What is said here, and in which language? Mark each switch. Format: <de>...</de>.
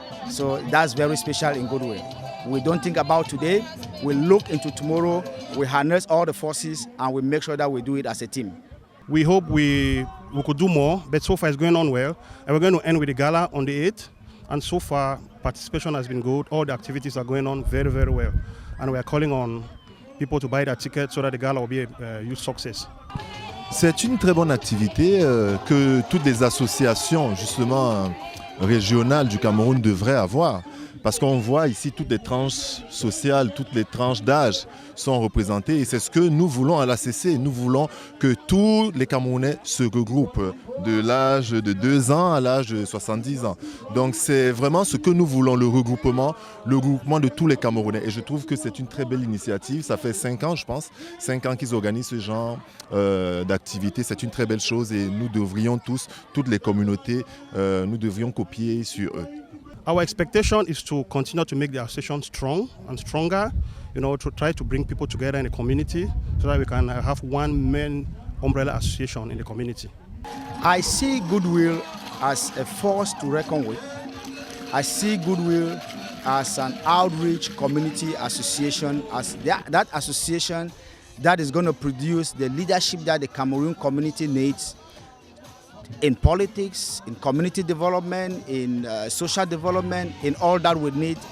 <en>So that's very special in Goodwill. We don't think about today, we look into tomorrow, we harness all the forces, and we make sure that we do it as a team. We hope we could do more, but so far it's going on well. And we're going to end with the gala on the 8th. And so far, participation has been good. All the activities are going on very, very well. And we are calling on people to buy their tickets so that the gala will be a huge success.</en> <fr>C'est une très bonne activité que toutes les associations justement régionales du Cameroun devraient avoir. Parce qu'on voit ici toutes les tranches sociales, toutes les tranches d'âge sont représentées, et c'est ce que nous voulons à l'ACC. Nous voulons que tous les Camerounais se regroupent, de l'âge de 2 ans à l'âge de 70 ans. Donc c'est vraiment ce que nous voulons, le regroupement de tous les Camerounais. Et je trouve que c'est une très belle initiative. Ça fait 5 ans, je pense, 5 ans qu'ils organisent ce genre d'activité. C'est une très belle chose, et nous devrions tous, toutes les communautés, nous devrions copier sur eux.</fr> <en>Our expectation is to continue to make the association strong and stronger, to try to bring people together in the community so that we can have one main umbrella association in the community. I see Goodwill as a force to reckon with. I see Goodwill as an outreach community association, as that association that is going to produce the leadership that the Cameroon community needs in politics, in community development, in social development, in all that we need.</en>